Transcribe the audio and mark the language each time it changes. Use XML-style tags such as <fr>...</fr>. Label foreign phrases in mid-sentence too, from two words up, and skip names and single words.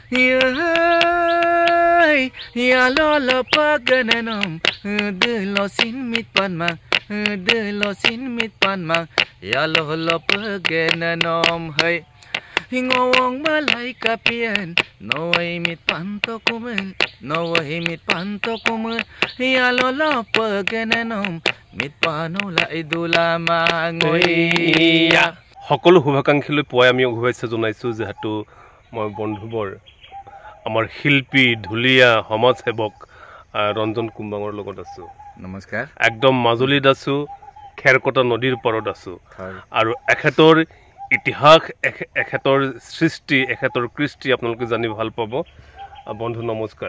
<mrg>Ya lo lo paganenom de lo sin mit panmang de lo sin mit panmang ya lo lo paganenom hey Hingawang malay kapian no ay mit panto kumen no ay mit panto kumen ya lo lo paganenom mit pano la idula mangoya</mrg> <as>সকলো শুভাকাংক্ষীলৈ পুৱাই আমি শুভেচ্ছা জনাইছো যেহেতু মই বন্ধুবৰ আমাৰ শিল্পী ঢুলীয়া সমাজসেৱক ৰঞ্জন কুম্বাঙৰ লগত আছো নমস্কাৰ একদম মাজুলীত আছো খেৰকটা নদীৰ পাৰত আছো আৰু এখেতৰ ইতিহাস এখেতৰ সৃষ্টি এখেতৰ কৃষ্টি আপোনালোকে জানি ভাল পাব বন্ধু নমস্কাৰ</as>